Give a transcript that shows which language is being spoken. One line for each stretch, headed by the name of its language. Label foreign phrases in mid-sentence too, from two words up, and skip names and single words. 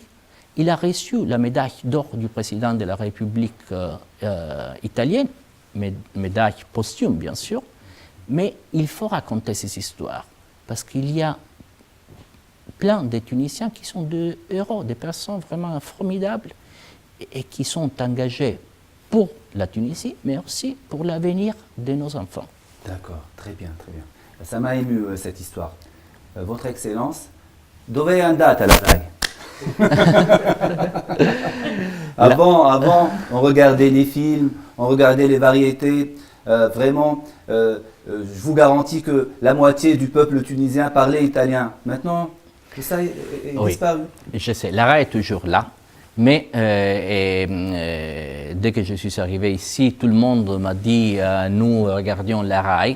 French: Il a reçu la médaille d'or du président de la République italienne, médaille posthume bien sûr, mais il faut raconter ces histoires parce qu'il y a plein de Tunisiens qui sont des héros, des personnes vraiment formidables et qui sont engagés pour la Tunisie, mais aussi pour l'avenir de nos enfants. D'accord, très bien, très bien. Ça m'a ému cette histoire. Votre Excellence,
Italian: dove è andata la RAI?
French: Avant, on regardait les films, on regardait les variétés. Vraiment, je vous garantis que la moitié du peuple tunisien parlait italien. Maintenant, tout ça est disparu. Je sais, la RAI est toujours là. Mais dès que je suis arrivé ici, tout le monde m'a dit nous regardions la RAI.